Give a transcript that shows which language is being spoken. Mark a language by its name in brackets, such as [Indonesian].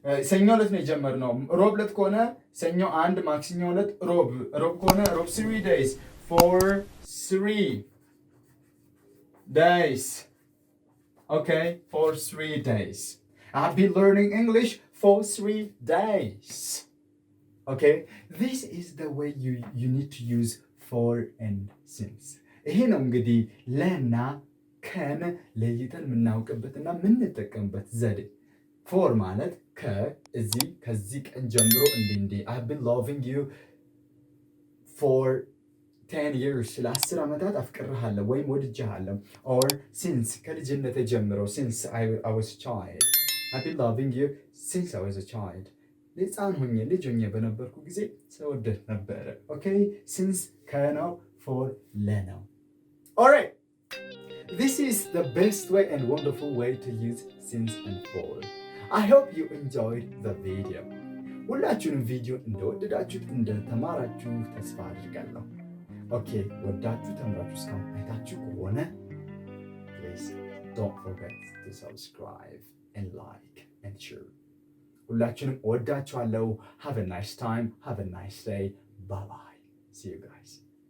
[Amharic] ሰኞ ዕለት ነው የጀመርነው። ሮብ ዕለት ከሆነ ሰኞ 1፣ ማክሰኞ ዕለት ሮብ ከሆነ ሮብ [English] 3 days for 3 days. Okay, for 3 days. I've been learning English for 3 days. Okay, this is the way you need to use for and since. [Amharic] ይሄ ነው እንግዲህ ለና ከን ለይተን የምናውቅበትና የምንጠቀምበት ዘዴ። ፎር ማለት ከዚህ ቀን ጀምሮ እንዲህ [English] I've been loving you for 10 years [Amharic] ለ10 ዓመታት አፍቅርሃለሁ ወይም ወድጄሃለሁ። [English] or since [Amharic] ከልጅነት ጀምሮ [English] since I was a child. I've been loving you since I was a child. [Amharic] ልጅ ሆኜ በነበርኩ ጊዜ ሰወደድ ነበረ። [English] okay, since ከነው for ለነው። alright, this is the best way and wonderful way to use since and for. I hope you enjoyed the video. [Amharic] ሁላችሁንም ቪዲዮ እንደወደዳችሁት እንደተማራችሁ ተስፋ አድርጋለሁ። ኦኬ፣ ወዳችሁ ተምራችሁ እስካሁን አይታችሁ ከሆነ [English] please don't forget to subscribe and like and share. [Amharic] ሁላችሁንም ወዳችኋለሁ። Have a nice time. Have a nice day. Bye bye. See you guys.